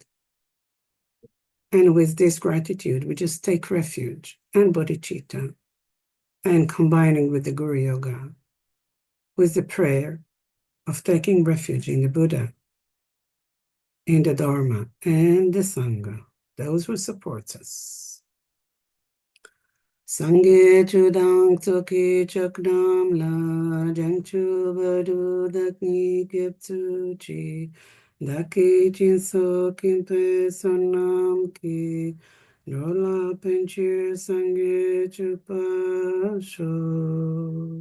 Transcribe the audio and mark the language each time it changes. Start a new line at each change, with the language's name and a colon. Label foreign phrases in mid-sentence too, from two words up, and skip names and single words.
English: And with this gratitude, we just take refuge and bodhicitta and combining with the Guru Yoga, with the prayer of taking refuge in the Buddha, in the Dharma, and the Sangha, those who support us.
Tibetan: སངས་རྒྱས་ ཆོས་དང་ ཚོགས་ཀྱི་ མཆོག་རྣམས་ལ་ བྱང་ཆུབ་ བར་དུ་ བདག་ནི་ སྐྱབས་སུ་ མཆི། བདག་གིས་ སྦྱིན་སོགས་ བགྱིས་པའི་ བསོད་ནམས་ཀྱིས། འགྲོ་ལ་ ཕན་ཕྱིར་ སངས་རྒྱས་ འགྲུབ་པར་ ཤོག.